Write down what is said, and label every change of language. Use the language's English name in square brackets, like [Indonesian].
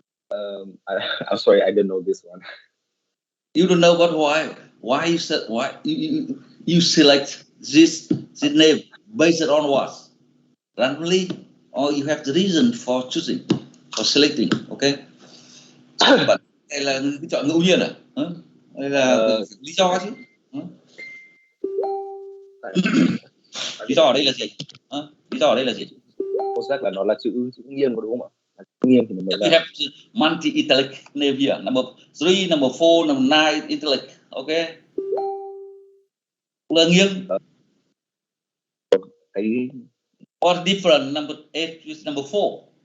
[English] I'm sorry, I don't know this one. You don't know, but why? Why you said why you select this name based on what? Randomly, or you have the reason for choosing, for selecting, okay? [Vietnamese] But đây là cái chọn ngẫu nhiên à? Đây là lý do chứ? Lý do ở đây là gì? Lý do ở đây là gì? Mosaic là nó là chữ nghiêng có đúng không ạ? Chữ nghiêng thì mình mới [English] We have multi-italic name here. Number 3, number 4, number 9, italic. Okay. [Vietnamese] Là nghiêng. Cái [English] Or different number 8 with number 4.